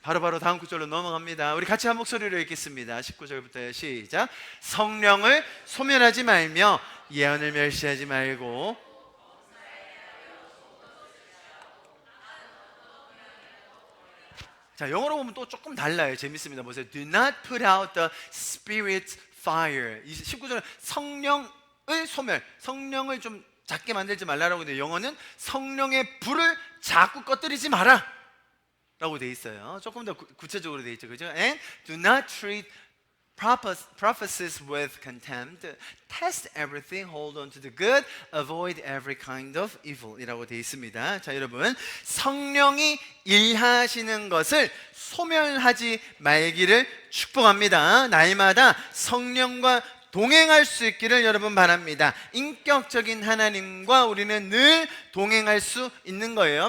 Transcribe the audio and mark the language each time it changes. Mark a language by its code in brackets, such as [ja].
[ko] 바로 다음 구절로 넘어갑니다. 우리 같이 한 목소리로 읽겠습니다. 19절부터 시작. 성령을 소멸하지 말며 예언을 멸시하지 말고, 자, 영어로 보면 또 조금 달라요. 재밌습니다. 보세요. [en] Do not put out the Spirit's fire. [ko] 19절은 성령을 소멸, 성령을 좀 작게 만들지 말라라고 해요. 영어는 성령의 불을 자꾸 꺼뜨리지 마라 라고 돼 있어요. 조금 더 구체적으로 돼 있죠. 그죠? [en] And do not treat prophecies with contempt. Test everything, hold on to the good, avoid every kind of evil [ko] 이라고 되어 있습니다. 자, 여러분, 성령이 일하시는 것을 소멸하지 말기를 축복합니다. 날마다 성령과 동행할 수 있기를 여러분 바랍니다. 인격적인 하나님과 우리는 늘 동행할 수 있는 거예요.